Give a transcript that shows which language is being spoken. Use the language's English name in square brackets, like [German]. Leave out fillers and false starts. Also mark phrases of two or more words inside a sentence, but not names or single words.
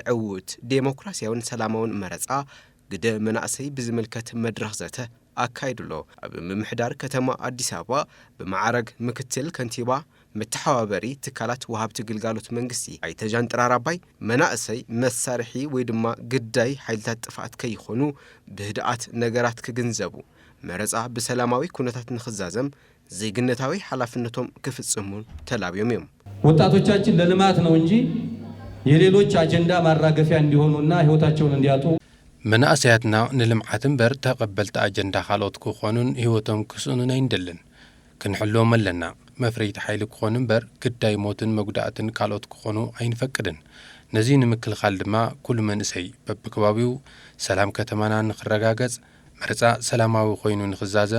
[Tigrinya] ዕውት ዴሞክራሲያውን ሰላማውን መረፃ ግደ መናእሰይ ብዝምልከት መድረኽ ዘተ ኣካይድሎ ኣብ ምምሕዳር ከተማ አዲስ አበባ ብማዕረግ ምክትል ከንቲባ መተሓባበሪ ትካላት ወሃብቲ ግልጋሎት መንግስቲ ኣይተዣን ጥራር አባይ መናእሰይ መሳርሒ ወይ ድማ ግዳይ ሓይልታት ጥፋት ከይኾኑ ብህድኣት ነገራት ክግንዘቡ መረፃ በሰላማዊ ኩነታት ንኽዛዘም ዜግነታዊ ሓላፍነቶም ክፍጽሙ ተላብዮም እዮም [Amharic] ወጣቶቻችን ለልማት ነው እንጂ የሌሎች አጀንዳ ማራገፊያ እንዲሆኑና ህይወታቸውን እንዲያጡ [Tigrinya] መናእሰያትና ንልምዓትን በር ተቐበልቲ አጀንዳ ካልኦት ክኾኑን ህይወቶም ክስኡኑን ኣይንደልን ክንሕሎም ኣለና መፍረይቲ ሓይሊ ክኾኑን በር ግዳይ ሞትን መጉዳእትን ካልኦት ክኾኑ ኣይንፈቅድን ነዚ ንምክልኻል ድማ ኩሉ መንእሰይ በብከባቢው ሰላም ከተማና ንኽረጋገጽ መረፃ ሰላማዊ ኮይኑ ንኽዛዘም